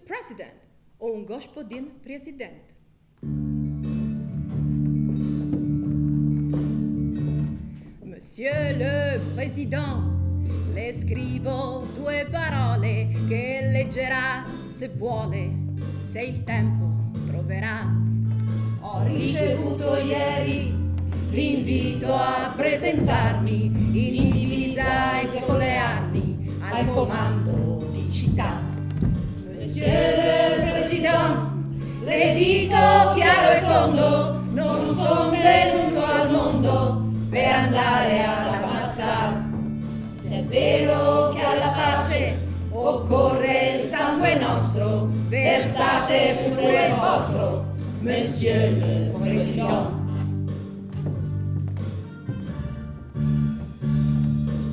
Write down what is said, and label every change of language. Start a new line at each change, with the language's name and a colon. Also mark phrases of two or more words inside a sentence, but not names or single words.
Italian: President, o un Gospodin President.
French: Monsieur le Président,
Italian: le scrivo 2 parole che leggerà se vuole, se il tempo troverà. Ho ricevuto ieri l'invito a presentarmi in divisa e con le armi al comando di città.
French: Monsieur le Président,
Italian: le dico chiaro e tondo, non son venuto al mondo per andare ad ammazzare. Se è vero che alla pace occorre il sangue nostro, versate pure il vostro,
French: Monsieur le Président.